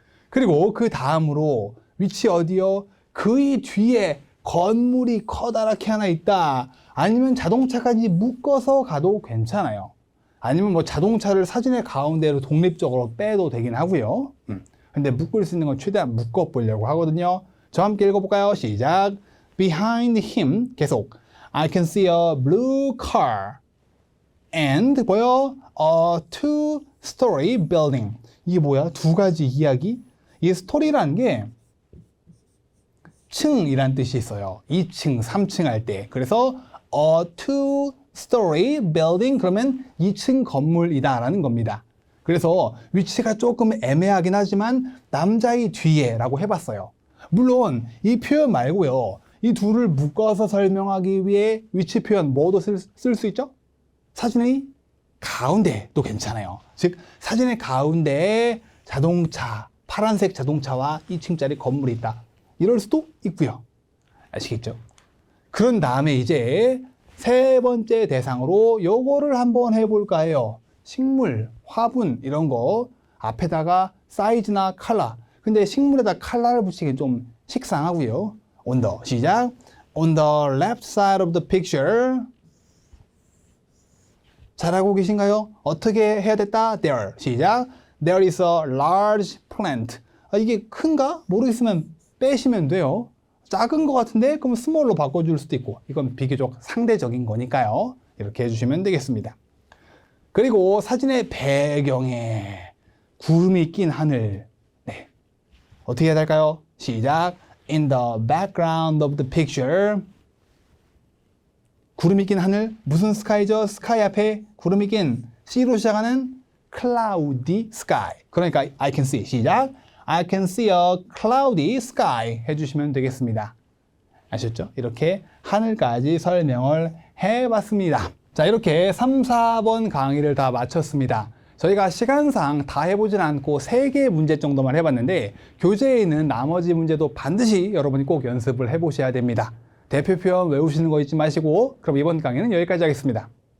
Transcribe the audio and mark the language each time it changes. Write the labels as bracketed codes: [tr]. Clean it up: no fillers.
[ko] 그리고 그 다음으로 위치 어디요? 그의 뒤에 건물이 커다랗게 하나 있다. 아니면 자동차까지 묶어서 가도 괜찮아요. 아니면 뭐 자동차를 사진의 가운데로 독립적으로 빼도 되긴 하고요. 근데 묶을 수 있는 건 최대한 묶어 보려고 하거든요. 저와 함께 읽어볼까요? 시작. [en] Behind him [ko] 계속 [en] I can see a blue car and [ko] 뭐요? [en] A two-story building. [ko] 이게 뭐야? 두 가지 이야기? 이 스토리라는 게 층이란 뜻이 있어요. 2층, 3층 할 때. 그래서 [en] a two-story building [ko] 그러면 2층 건물이다라는 겁니다. 그래서 위치가 조금 애매하긴 하지만 남자의 뒤에라고 해봤어요. 물론 이 표현 말고요. 이 둘을 묶어서 설명하기 위해 위치 표현 뭐도 쓸 수 있죠? 사진의 가운데도 괜찮아요. 즉 사진의 가운데에 자동차, 파란색 자동차와 2층짜리 건물이 있다. 이럴 수도 있고요. 아시겠죠? 그런 다음에 이제 세 번째 대상으로 요거를 한번 해볼까 해요. 식물, 화분 이런 거 앞에다가 사이즈나 컬러. 근데 식물에다 컬러를 붙이기 좀 식상하고요. [en] On the [ko] 시작. [en] On the left side of the picture. [ko] 잘하고 계신가요? 어떻게 해야 됐다? There. 시작. [en] There is a large plant. [ko] 이게 큰가? 모르겠으면 빼시면 돼요. 작은 것 같은데 그럼 small로 바꿔줄 수도 있고 이건 비교적 상대적인 거니까요. 이렇게 해주시면 되겠습니다. 그리고 사진의 배경에 구름이 낀 하늘. 네. 어떻게 해야 될까요? 시작. [en] In the background of the picture. [ko] 구름이 낀 하늘. 무슨 스카이죠? 스카이 앞에 구름이 낀 C로 시작하는 [en] cloudy sky. [ko] 그러니까 [en] I can see. [ko] 시작. [en] I can see a cloudy sky [ko] 해주시면 되겠습니다. 아셨죠? 이렇게 하늘까지 설명을 해봤습니다. 자, 이렇게 3, 4번 강의를 다 마쳤습니다. 저희가 시간상 다 해보진 않고 3개 문제 정도만 해봤는데 교재에 있는 나머지 문제도 반드시 여러분이 꼭 연습을 해보셔야 됩니다. 대표 표현 외우시는 거 잊지 마시고 그럼 이번 강의는 여기까지 하겠습니다.